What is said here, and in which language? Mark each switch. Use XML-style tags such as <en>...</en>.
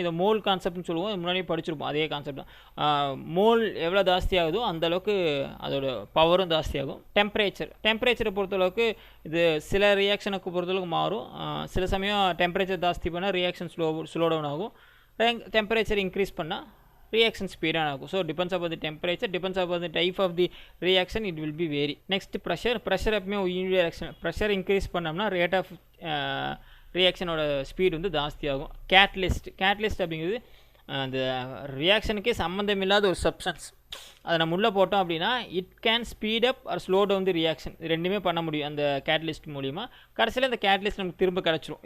<ta>இதை மோல் கான்செப்ட்னு சொல்லுவோம், முன்னாடியே படிச்சிருப்போம். அதே கான்செப்ட் தான். மோல் எவ்வளோ ஜாஸ்தி ஆகுதோ அந்தளவுக்கு அதோட பவரும் ஜாஸ்தியாகும். டெம்பரேச்சரை பொறுத்தளவுக்கு இது சில ரியாக்ஷனுக்கு பொறுத்தளவுக்கு மாறும். சில சமயம் டெம்பரேச்சர் ஜாஸ்தி பண்ணால் ரியாக்ஷன் ஸ்லோ டவுன் ஆகும். டெம்பரேச்சர் இன்க்ரீஸ் பண்ணால்</ta> <en>reaction speed</en> <ta>ஆகும்.</ta> <en>So depends upon the temperature, depends upon the type of the reaction, it will be vary. Next pressure</en> <ta>எப்பவுமே unidirectional.</ta> <en>pressure increase</en> <ta>பண்ணோம்னா</ta> <en>rate of reaction</en> <ta>ஓட speed வந்து ஜாஸ்தி ஆகும். Catalyst அப்படிங்கிறது அந்த ரியாக்ஷனுக்கே சம்மந்தம் இல்லாத ஒரு சப்ஸ்டன்ஸ். அதை நம்ம உள்ளே போட்டோம் அப்படின்னா it can speed up or slow down the reaction. ரெண்டுமே பண்ண முடியும் அந்த கேட்டலிஸ்ட் மூலிமா. கடைசியில் அந்த கேட்டலிஸ்ட் நமக்கு திரும்ப கிடச்சிரும்.</ta>